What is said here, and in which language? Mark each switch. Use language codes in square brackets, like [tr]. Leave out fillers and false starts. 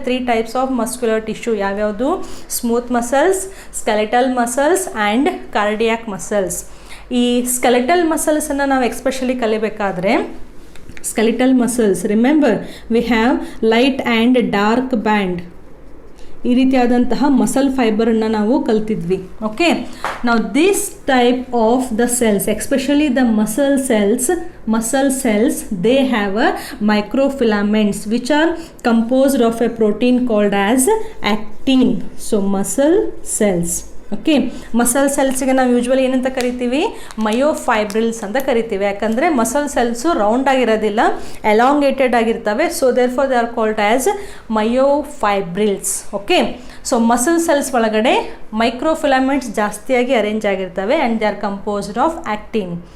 [en] 3 types of muscular tissue [kn] ಯಾವ್ಯಾವುದು? [en] Smooth muscles, skeletal muscles and cardiac muscles. [kn] ಈ skeletal ಮಸಲ್ಸನ್ನು ನಾವು especially ಕಲಿಬೇಕಾದ್ರೆ, skeletal muscles, [en] Remember we have light and dark band. [kn] ಈ ರೀತಿಯಾದಂತಹ muscle ಫೈಬರನ್ನು ನಾವು ಕಲ್ತಿದ್ವಿ. [en] Okay, ನಾವು this type of the cells, especially the muscle cells, they have a microfilaments which are composed of a protein called as actin. So muscle cells. [kn] Okay, muscle ಸೆಲ್ಸ್ಗೆ ನಾವು usually ಏನಂತ ಕರಿತೀವಿ? ಮಯೋಫೈಬ್ರಿಲ್ಸ್ ಅಂತ ಕರಿತೀವಿ. ಯಾಕಂದರೆ ಮಸಲ್ ಸೆಲ್ಸು ರೌಂಡ್ ಆಗಿರೋದಿಲ್ಲ, elongated ಆಗಿರ್ತವೆ. [en] So therefore they are called as myofibrils. [kn] Okay, so muscle cells ಒಳಗಡೆ ಮೈಕ್ರೋಫಿಲಾಮೆಂಟ್ಸ್ ಜಾಸ್ತಿಯಾಗಿ ಅರೇಂಜ್ ಆಗಿರ್ತವೆ [en] And they are composed of actin.